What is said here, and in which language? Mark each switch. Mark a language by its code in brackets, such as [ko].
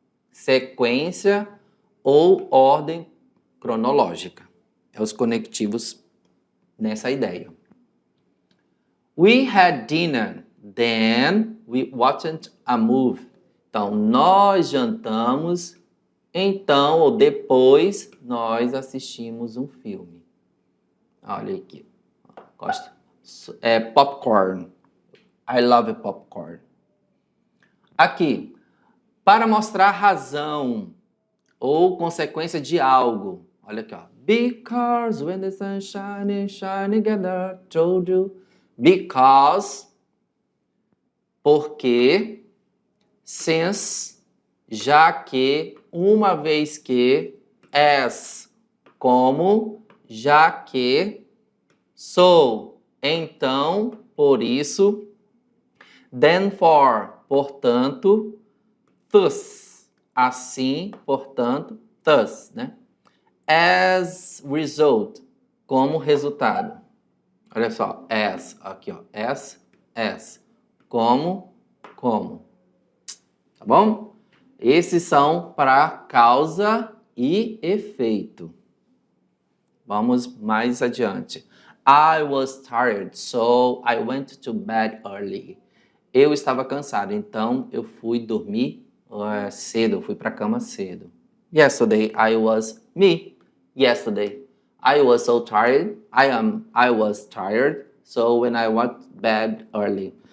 [pt] Sequência ou ordem cronológica. É os conectivos nessa ideia. [en] We had dinner, then we watched a movie. [pt] Então, nós jantamos, então, ou depois, nós assistimos um filme. Olha aqui. Gosto. Popcorn. [en] I love popcorn. [pt] Aqui. Para mostrar razão ou consequência de algo. Olha aqui, ó. [en] Because when the sun shines, shine together, told you. [pt] Because, porque, since, já que, uma vez que, as, como, já que, so, então, por isso, then for, portanto, thus, assim, portanto, thus, né? [en] As result, [pt] como resultado. Olha só, as, aqui ó, as, como, tá bom? Esses são para causa e efeito. Vamos mais adiante. [en] I was tired, so I went to bed early. [pt] Eu estava cansado, então eu fui dormir cedo, eu fui para a cama cedo. [en] Yesterday I was yesterday I was so tired. I was tired, so when I went to bed early.